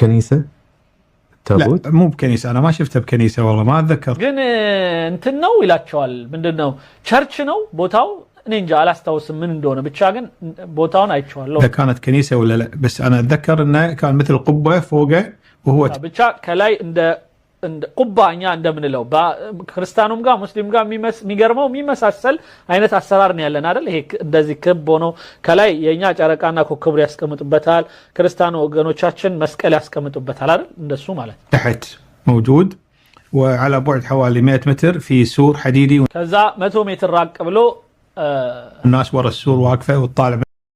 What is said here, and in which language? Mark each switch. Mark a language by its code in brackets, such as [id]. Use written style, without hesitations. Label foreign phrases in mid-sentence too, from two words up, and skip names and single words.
[ar] كنيسة تابوت لا مو بكنيسة أنا ما شفته بكنيسة والله ما أتذكر [am] ግን እንትን ነው ይላቸዋል ምንድነው ቸርች ነው ቦታው እኔ እንጃ አላስታውስም ምን እንደሆነ ብቻ ግን ቦታውን አይቼዋለሁ [ar] إذا كانت كنيسة ولا لا بس أنا أتذكر إنه كان مثل قبة فوقه وهو [am] ብቻ ከላይ እንደ ቁባኛ እንደምንለው ክርስቲያኑም ጋር ሙስሊም ጋር የሚገርመው የሚመሳሰል አይነት አሰራር ነው ያለን አይደል ይሄ እንደዚህ ክብ ሆኖ ከላይ የኛ ጨረቃና ኮከብ ያስቀምጡበታል ክርስቲያኑ ወገኖቻችን መስቀል ያስቀምጡበታል አይደል እንደሱ ማለት [ar] تحت موجود وعلى بعد حوالي 100 متر في سور حديدي [am] ከዛ 100 ሜትር ራቅ ብሎ [ar] الناس ورا السور واقفة وتطالع